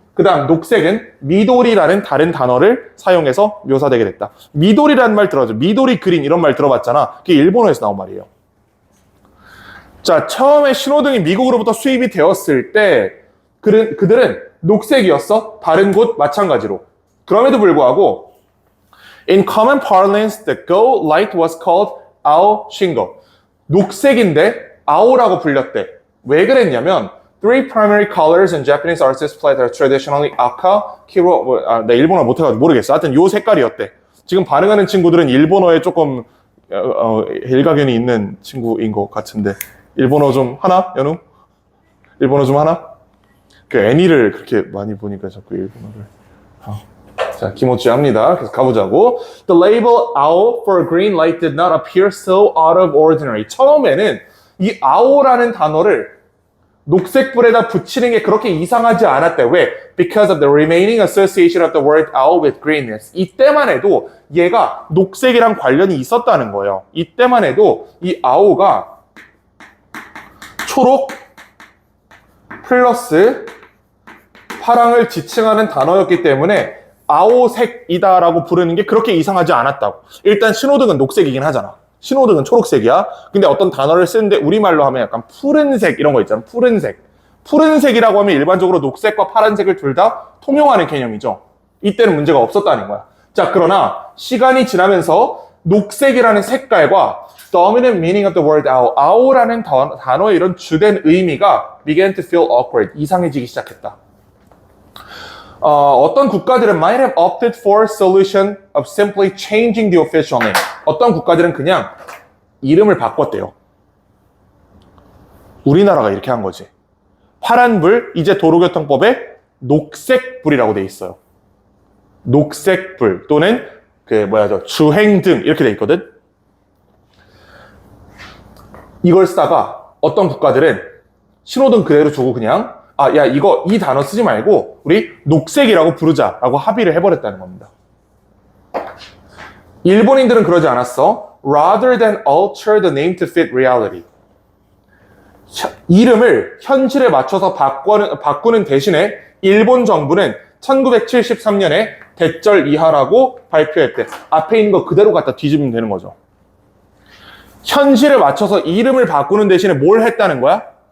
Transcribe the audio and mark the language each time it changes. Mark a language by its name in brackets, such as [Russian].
[Korean] 그 다음 녹색은 미도리라는 다른 단어를 사용해서 묘사되게 됐다. 미도리라는 말 들어봤죠? 미도리 그린 이런 말 들어봤잖아. 그게 일본어에서 나온 말이에요. 자, 처음에 신호등이 미국으로부터 수입이 되었을 때 그들은 녹색이었어. 다른 곳 마찬가지로. 그럼에도 불구하고 [English] In common parlance, the go light was called ao shingo. [Korean] 녹색인데 ao라고 불렸대. 왜 그랬냐면 [English] Three primary colors in Japanese art display are traditionally aka, kiro, [Korean] 나 일본어 못해가지고 모르겠어. 하여튼 요 색깔이었대. 지금 반응하는 친구들은 일본어에 조금 일가견이 있는 친구인 것 같은데 일본어 좀 하나? 연우? 일본어 좀 하나? 그 애니를 그렇게 많이 보니까 자꾸 일본어를. 자, 기모찌합니다. 그래서 가보자고. [English] The label ao for green light did not appear so out of ordinary. [Korean] 처음에는 이 ao라는 단어를 녹색불에다 붙이는 게 그렇게 이상하지 않았대. 왜? [English] Because of the remaining association of the word ao with greenness. [Korean] 이때만 해도 얘가 녹색이랑 관련이 있었다는 거예요. 이때만 해도 이 ao가 초록 플러스 파랑을 지칭하는 단어였기 때문에 아오색이다라고 부르는 게 그렇게 이상하지 않았다고. 일단 신호등은 녹색이긴 하잖아. 신호등은 초록색이야. 근데 어떤 단어를 쓰는데 우리말로 하면 약간 푸른색 이런 거 있잖아. 푸른색. 푸른색이라고 하면 일반적으로 녹색과 파란색을 둘 다 통용하는 개념이죠. 이때는 문제가 없었다는 거야. 자, 그러나 시간이 지나면서 녹색이라는 색깔과 [English] dominant meaning of the word ao, [Korean] ao라는 단어의 이런 주된 의미가 [English] began to feel awkward, [Korean] 이상해지기 시작했다. 어떤 국가들은 [English] might have opted for solution of simply changing the official name. [Korean] 어떤 국가들은 그냥 이름을 바꿨대요. 우리나라가 이렇게 한 거지. 파란불, 이제 도로교통법에 녹색불이라고 돼 있어요. 녹색불 또는 주행등 이렇게 돼 있거든. 이걸 쓰다가 어떤 국가들은 신호등 그대로 두고 그냥 야, 이 단어 쓰지 말고 우리 녹색이라고 부르자라고 합의를 해버렸다는 겁니다. 일본인들은 그러지 않았어. [English] Rather than alter the name to fit reality. [Korean] 이름을 현실에 맞춰서 바꾸는 대신에 일본 정부는 1973년에 대절 이하라고 발표했대. 앞에 있는 거 그대로 갖다 뒤집으면 되는 거죠. 현실에 맞춰서 이름을 바꾸는 대신에 뭘 했다는 거야?